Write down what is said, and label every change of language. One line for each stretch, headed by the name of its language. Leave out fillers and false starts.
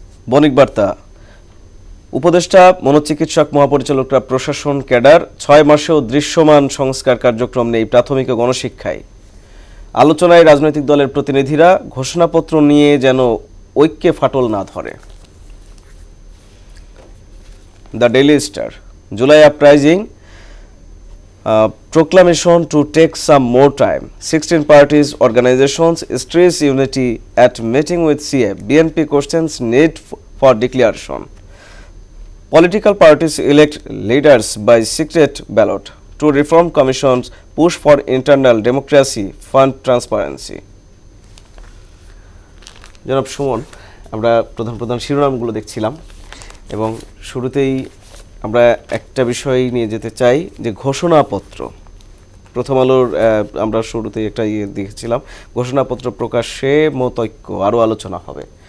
Bangla: বণিক বার্তা। উপদেষ্টা, মনোচিকিৎসক, মহাপরিচালকরা প্রশাসন ক্যাডার, 6 মাসেও দৃশ্যমান সংস্কার কার্যক্রম নেই প্রাথমিক ও গণশিক্ষায়। আলোচনায় রাজনৈতিক দলের প্রতিনিধিরা, ঘোষণাপত্র নিয়ে যেন ঐক্যে ফাটল না ধরে।
English: The daily star. July uprising, proclamation to take some more time. 16 parties, organizations stress unity at meeting with CA. BNP questions need for declaration. Political parties elect leaders by secret ballot. To reform commissions, push for internal democracy, fund transparency.
Bangla: জনাব সুমন, আমরা প্রধান প্রধান শিরোনামগুলো দেখছিলাম এবং শুরুতেই আমরা একটা বিষয় নিয়ে যেতে চাই, যে ঘোষণাপত্র। প্রথম আলোর আমরা শুরুতেই একটা দেখেছিলাম, ঘোষণাপত্র প্রকাশে মতৈক্য, আরও আলোচনা হবে।